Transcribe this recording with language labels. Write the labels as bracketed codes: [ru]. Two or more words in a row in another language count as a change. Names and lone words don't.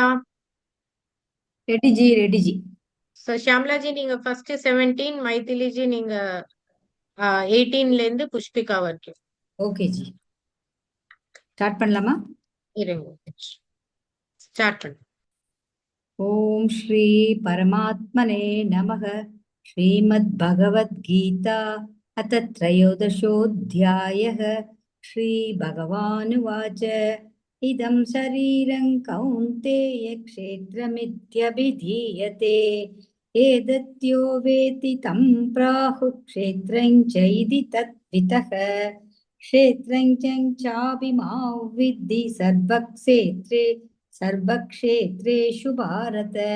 [ta] ரெடி ஜி ரெடி ஜி. சோ ஷியாமலா ஜி நீங்க ஃபர்ஸ்ட் 17 மைத்திலி ஜி நீங்க 18ல இருந்து புஷ்பிகா வரைக்கும் ஓகே ஜி. ஸ்டார்ட் பண்ணலாமா? இருங்க ஸ்டார்ட் பண்ணு [sa] ॐ श्री परमात्मने नमः. श्रीमद्भगवद्गीता अथ त्रयोदशोऽध्यायः. श्रीभगवानुवाच इदं शरीरं कौन्तेय क्षेत्रमित्यभिधीयते एतद्यो वेति तं प्राहुः क्षेत्रं च इति तद्वितः क्षेत्रं चाभिमां विद्धि सर्वक्षेत्रेषु भारत